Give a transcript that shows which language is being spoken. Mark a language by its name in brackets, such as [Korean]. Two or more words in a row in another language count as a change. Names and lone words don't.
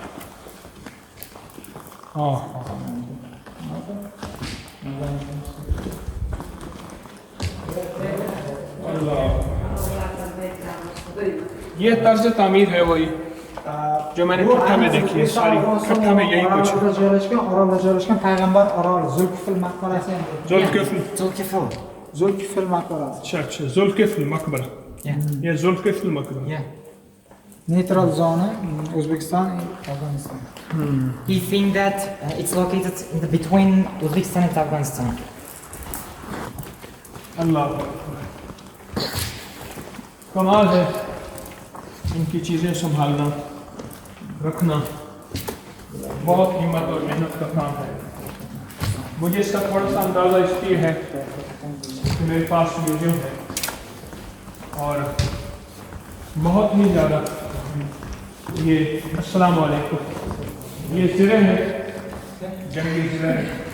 [Urdu] ہاں یہ طرز تعمیر ہے وہی جو میں نے کھٹا میں دیکھی ہے، ساری کھٹا میں یہی کچھ ہے. [Uzbek] payg'ambar oroli Zulkifl maqbarasi ham bor. Zulkifl maqbarasi. [Urdu] اچھا اچھا، ذوالکفل مقبرہ. یہ ذوالکفل مقبرہ. [Uzbek] Neytral zona O'zbekiston, Afg'oniston. [English] He think that it's located in the between Uzbekistan and Afghanistan. [Urdu] اللہ کمال ہے ان کی چیزیں سنبھالنا، رکھنا، بہت ہمت اور محنت کا کام ہے. مجھے اس کا تھوڑا سا اندازہ اس لیے ہے کہ میرے پاس میوزیم ہے اور بہت ہی زیادہ یہ [Arabic] السلام علیکم, [Urdu] یہ زرے ہیں، جنگی زرے ہیں,